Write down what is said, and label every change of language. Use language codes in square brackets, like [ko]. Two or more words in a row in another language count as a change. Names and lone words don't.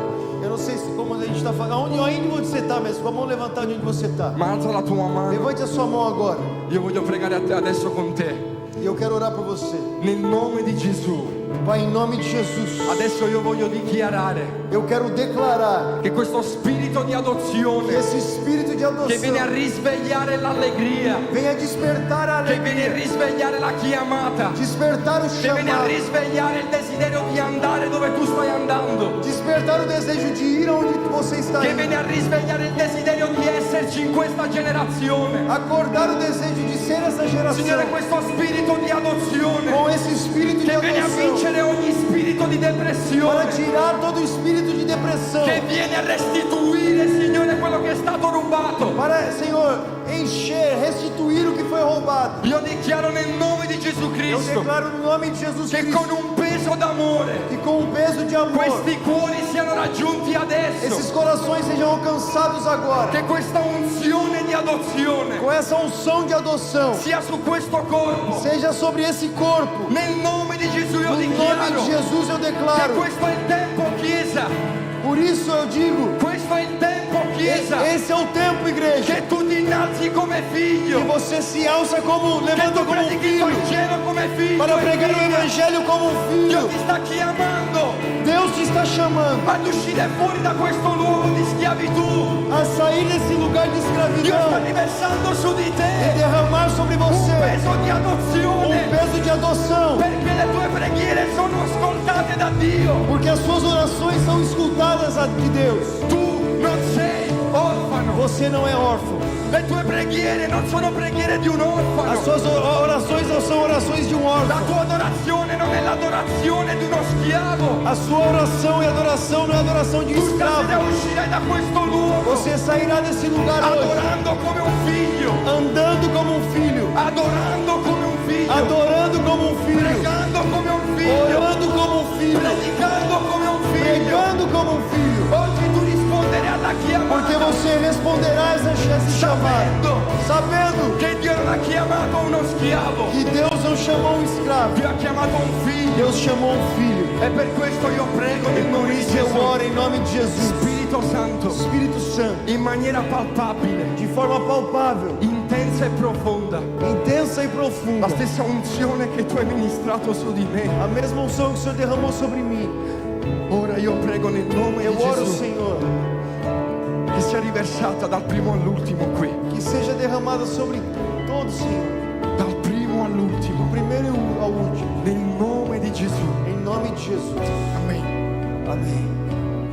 [pt] Eu não sei se como a gente está falando, ainda onde você está, mas com a mão levantada onde você está. [it] ma alza la tua mano. [pt] Levante a sua mão agora. [it] Io voglio pregare adesso con te, [pt] E eu quero orar por você. [it] nel nome di Gesù. [pt] Pai, em nome de Jesus, [it] Adesso io voglio dichiarare [pt] eu quero declarar [it] che questo spirito di [pt] que [it] adozione [pt] esse espírito de [it] che viene a [pt] adoção [it] risvegliare l'allegria, [pt] venha despertar a [it] che viene a [pt] alegria, [it] risvegliare la chiamata, [pt] despertar o [it] che viene a [pt] chamado, [it] risvegliare il desiderio di andare dove tu stai andando, [pt] despertar o desejo de ir aonde você está [it] che [pt] indo, [it] viene a risvegliare il desiderio di esserci in questa generazione. [pt] acordar o desejo de ser essa geração [it] Signore, questo spirito di adozione [pt] com esse espírito de [it] che viene a [pt] adoção [it] vincere ogni spirito di [pt] para [it] depressione, [pt] tirar todo o espírito de depressão, [it] che viene a restituire, Signore, quello che è stato rubato. [pt] para, Senhor, encher, restituir o que foi roubado. [it] Io dichiaro nel nome di Gesù [pt] Eu Cristo declaro no nome de Jesus [it] che Cristo con un peso d'amore [pt] que com o peso de amor [it] questi cuori siano raggiunti adesso, [pt] esses corações sejam alcançados agora, [it] che questa unzione di adozione [pt] com essa unção de adoção, [it] sia su questo corpo. [pt] seja sobre esse corpo. [it] Nel nome di Gesù io [pt] No nome [it] dichiaro [pt] de Jesus eu [it] che [pt] declaro. [it] questo è il tempo, Chiesa, [pt] Por isso eu digo, [it] questo è il tempo, Chiesa, [pt] esse é o tempo, igreja, [it] che tu ti innalzi come [pt] que [it] figlio, [pt] você se alça como, [it] che [pt] levanta [it] tu [pt] como um [it] predichi il [pt] filho, [it] Vangelo come figlio [pt] para [it] e [pt] pregar o [it] figlia. [pt] evangelho como um [it] Dio [pt] filho. [it] ti sta chiamando [pt] Deus te está chamando [it] ad uscire fuori da questo luogo di schiavitù. [pt] a sair desse lugar de [it] Dio sta [pt] escravidão [it] riversando su di [pt] e [it] te [pt] derramar sobre [it] un [pt] você [it] peso di adozione, [pt] peso de adoção, [it] perché le tue preghiere sono ascoltate da Dio. [pt] porque as suas orações são escutadas de Deus. [it] Tu non sei orfano, [pt] Você não é órfão. [it] le tue preghiere non sono preghiere di un orfano. [pt] As suas orações não são orações de um [it] La [pt] órfão. [it] tua adorazione non è l'adorazione di uno schiavo. [pt] A sua oração e adoração não é adoração de um [it] Tu stasera [pt] escravo. [it] uscirai da questo luogo [pt] Você sairá desse lugar hoje [it] adorando come un figlio, [pt] andando como um filho, [it] adorando come un figlio, [pt] adorando como um filho, [it] pregando come un figlio, [pt] orando como um filho, [it] predicando come un figlio. [pt] pregando como um filho, [it] Oggi tu risponderai alla [pt] porque [it] chiamata [pt] você responderá esse chamado, sabendo [it] che Dio non ha chiamato uno schiavo, [pt] que Deus não chamou um escravo, [it] Dio ha chiamato un figlio. [pt] Deus chamou um filho. [it] E per questo io prego nel [pt] Por [it] nome di [pt] isso eu [it] Gesù, [pt] oro em nome de Jesus, [it] Spirito Santo, [pt] Espírito Santo, [it] in maniera palpabile, [pt] de forma palpável, [it] intensa e profonda, [pt] intensa e profunda, [it] la stessa unzione che tu hai ministrato su di me. [pt] a mesma unção que o Senhor derramou sobre mim. [it] Ora io prego nel nome [pt] Eu [it] di [pt] oro, [it] Gesù [pt] Senhor, [it] che sia riversata dal primo all'ultimo qui, [pt] que seja derramada sobre todos, Senhor, [it] dal primo all'ultimo, [pt] do primeiro ao último, [it] nel nome di Gesù. [pt] em nome de Jesus. [it] Amen. [pt] Amém.